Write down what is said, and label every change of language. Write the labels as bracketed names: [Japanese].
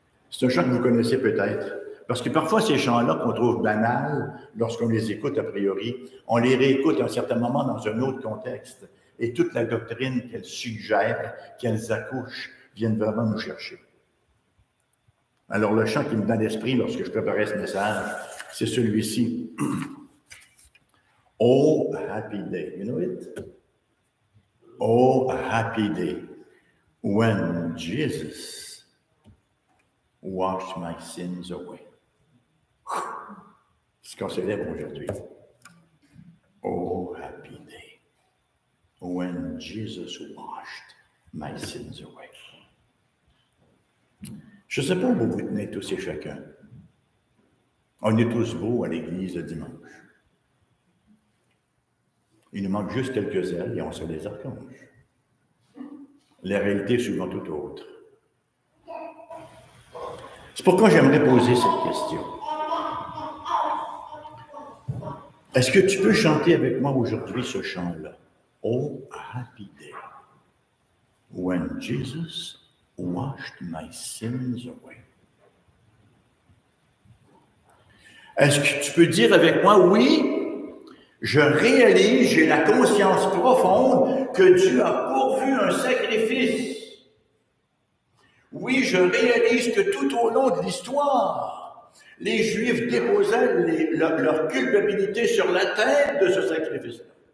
[French] C'est un chant que vous connaissez peut-être. Parce que parfois, ces chants-là qu'on trouve banals, lorsqu'on les écoute a priori, on les réécoute à un certain moment dans un autre contexte. Et toute la doctrine qu'elles suggèrent, qu'elles accouchent, viennent vraiment nous chercher. Alors, le chant qui me vient à l'esprit lorsque je préparais ce message, c'est celui-ci. [English] Oh, happy day. You know it? Oh, happy day when Jesus washed my sins away. [French] C'est ce qu'on célèbre aujourd'hui. [English] Oh, happy day when Jesus washed my sins away. [French] Je ne sais pas où vous tenez tous et chacun. On est tous beaux à l'église le dimanche. Il nous manque juste quelques ailes et on serait des archanges. La réalité est souvent tout autre. C'est pourquoi j'aimerais poser cette question. Est-ce que tu peux chanter avec moi aujourd'hui ce chant-là? [English] Oh, happy day, when Jesus washed my sins away. [French] Est-ce que tu peux dire avec moi, oui, je réalise, j'ai la conscience profonde que Dieu a pourvu un sacrifice. Oui, je réalise que tout au long de l'histoire, les Juifs déposaient leur culpabilité sur la tête de ce sacrifice-là.